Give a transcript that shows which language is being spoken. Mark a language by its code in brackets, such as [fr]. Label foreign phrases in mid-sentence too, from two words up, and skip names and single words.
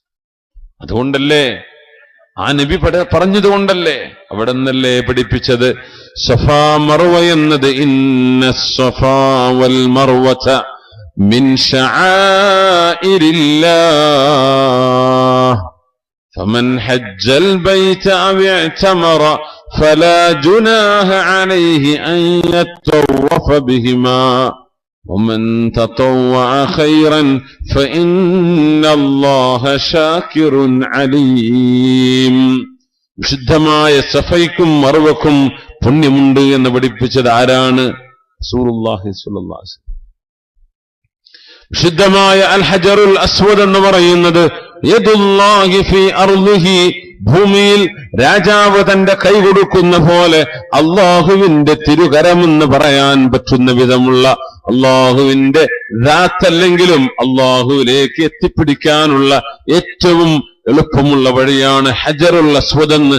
[ml] അതുകൊണ്ടല്ലേ, ആ നബി പറഞ്ഞതുകൊണ്ടല്ലേ, അവിടെ നിന്നല്ലേ പഠിപ്പിച്ചത്. സഫാ മർവ എന്നത് [ar] إن الصفا والمروة من شعائر الله فمن حج البيت أو اعتمر فلا جناح عليه أن يطوف بهما ومن تطوع خيرا فإن الله شاكر عليم. [ml] വിശുദ്ധമായ സഫയ്ക്കും മർവക്കും പുണ്യമുണ്ട് എന്ന് പഠിപ്പിച്ചത് ആരാണ്? [ar] رسول الله صلى الله عليه وسلم. [ml] വിശുദ്ധമായ അൽ ഹജറുൽ അസ്വദ് എന്ന് പറയുന്നത് [ar] يد الله في أرضه, [ml] ഭൂമിയിൽ രാജാവ് തന്റെ കൈ കൊടുക്കുന്ന പോലെ അള്ളാഹുവിന്റെ തിരുകരമെന്ന് പറയാൻ പറ്റുന്ന വിധമുള്ള അള്ളാഹുവിന്റെ ദാത്തല്ലെങ്കിലും അള്ളാഹുവിലേക്ക് എത്തിപ്പിടിക്കാനുള്ള ഏറ്റവും എളുപ്പമുള്ള വഴിയാണ് ഹജറുൽ അസ്വദ് എന്ന്.